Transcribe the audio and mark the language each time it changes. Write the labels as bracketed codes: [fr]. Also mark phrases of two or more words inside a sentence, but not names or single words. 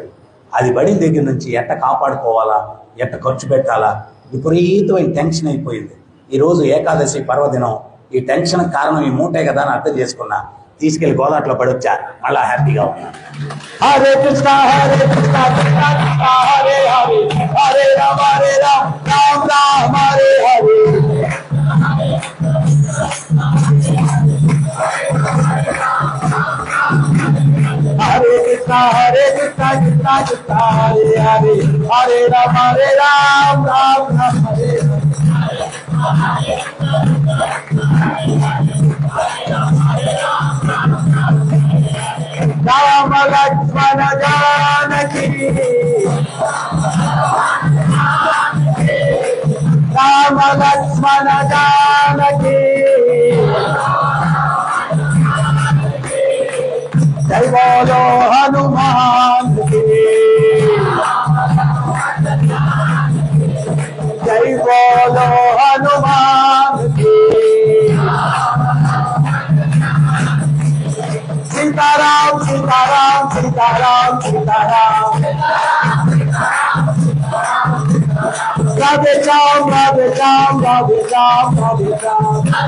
[te] అది పడిన దగ్గర నుంచి ఎట్ట కాపాడుకోవాలా, ఎట్ట ఖర్చు పెట్టాలా విపరీతమైన టెన్షన్ అయిపోయింది. ఈరోజు ఏకాదశి పర్వదినం, ఈ టెన్షన్ కారణం ఈ మూటే కదా అని అర్థం చేసుకున్నా. తీసుకెళ్లి గోదాట్లో పడొచ్చా, మళ్ళా హ్యాపీగా ఉన్నా. [sa] हरे कृष्ण हरे कृष्ण कृष्ण कृष्ण हरे हरे हरे राम राम राम हरे हरे. हरे कृष्ण कृष्ण कृष्ण हरे हरे हरे राम राम राम हरे हरे. [hi] राम लक्ष्मण जानकी राम लक्ष्मण जानकी जय बोलो हनुमान की, जय बोलो हनुमान की. सीताराम सीताराम सीताराम सीताराम, राधे श्याम राधे श्याम राधे श्याम राधे श्याम,